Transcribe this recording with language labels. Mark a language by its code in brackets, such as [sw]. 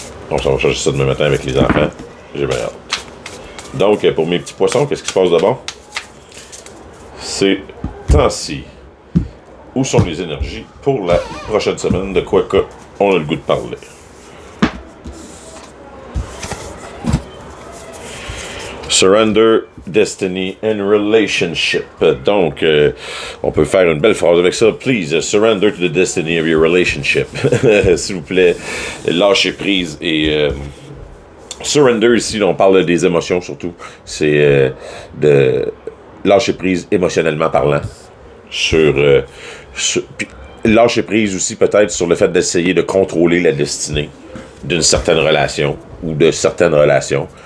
[fr] Donc, ça va changer ça demain matin avec les enfants. J'ai bien hâte. Donc, pour mes petits poissons, qu'est-ce qui se passe de bon? C'est temps-ci. Où sont les énergies pour la prochaine semaine? De quoi qu'on a le goût de parler? [en] Surrender, Destiny and Relationship. [fr] Donc, on peut faire une belle phrase avec ça. [en] Please, surrender to the destiny of your relationship. [fr] S'il vous plaît, lâchez prise et... surrender, ici, on parle des émotions surtout. C'est de lâcher prise émotionnellement parlant. Puis lâcher prise aussi peut-être sur le fait d'essayer de contrôler la destinée d'une certaine relation ou de certaines relations.